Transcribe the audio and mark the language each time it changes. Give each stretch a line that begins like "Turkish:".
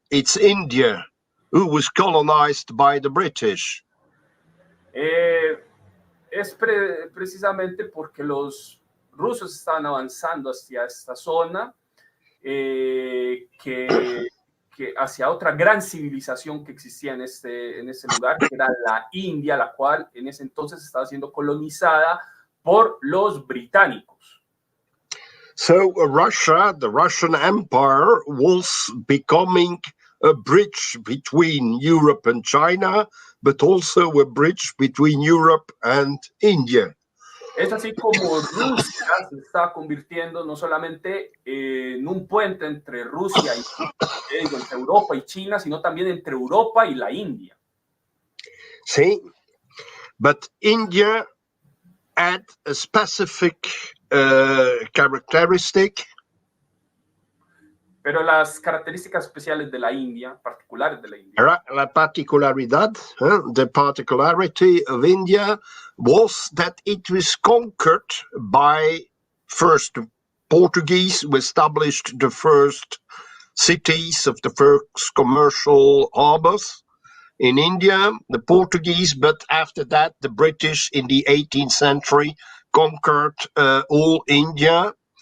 English: It's India, who was colonized by the British.
Spanish: Es precisamente porque los rusos estaban avanzando hacia esta zona, que hacia otra gran civilización que existía en ese lugar, que era la India, la cual en ese entonces estaba siendo colonizada por los británicos.
English: So Russia, the Russian Empire, was becoming a bridge between Europe and China, but also a bridge between Europe and India.
Spanish: Es así como Rusia se está convirtiendo no solamente en un puente entre Rusia entre Europa y China, sino también entre Europa y la India.
English: See, but India had a specific characteristic.
Spanish: Pero las características especiales de la India, particulares de la India. La particularidad,
English: the particularity of India was that it was conquered by first Portuguese, who established the first cities of the first commercial harbors in India, the Portuguese, but after that the British in the 18th century conquered all India,